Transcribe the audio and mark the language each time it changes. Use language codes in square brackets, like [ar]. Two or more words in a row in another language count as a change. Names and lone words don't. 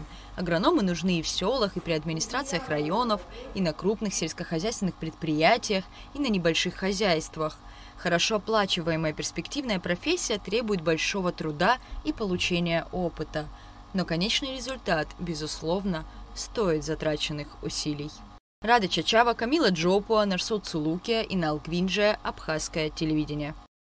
[ru] Агрономы нужны и в селах, и при администрациях районов, и на крупных сельскохозяйственных предприятиях, и на небольших хозяйствах. Хорошо оплачиваемая перспективная профессия требует большого труда и получения опыта. Но конечный результат, безусловно, стоит затраченных усилий. Рада Чачава, Камила Джопуа, Нарсот Цулукия, Инал Гвинджия, Абхазское телевидение.